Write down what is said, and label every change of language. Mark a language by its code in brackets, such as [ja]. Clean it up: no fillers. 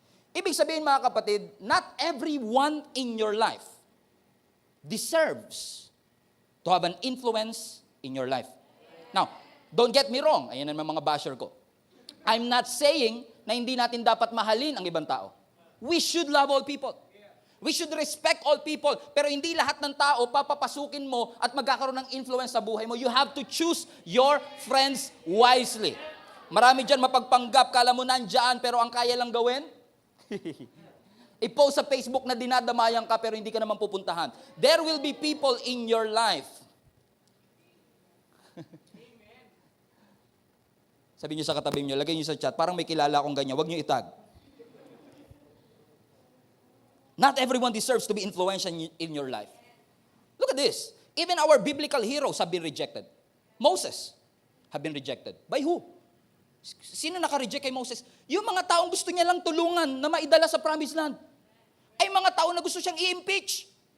[en] Ibig sabihin mga kapatid, not everyone in your life deserves to have an influence in your life. [tl] Now, don't get me wrong, ayan naman mga basher ko. I'm not saying na hindi natin dapat mahalin ang ibang tao. [en] We should love all people. We should respect all people. [tl] Pero hindi lahat ng tao papapasukin mo at magkakaroon ng influence sa buhay mo. [en] You have to choose your friends wisely. [tl] Marami dyan mapagpanggap, kala mo nandyan, pero ang kaya lang gawin? I-post sa Facebook na dinadamayan ka, pero hindi ka naman pupuntahan. [en] There will be people in your life. [tl] Sabi niyo sa katabi niyo, lagay niyo sa chat, parang may kilala akong ganyan, wag niyo itag. [en] Not everyone deserves to be influential in your life. Look at this. Even our biblical heroes have been rejected. Moses have been rejected. [tl] By who? Sino naka-reject kay Moses? Yung mga taong gusto niya lang tulungan na maidala sa promised land. Ay mga tao na gusto siyang i-impeach.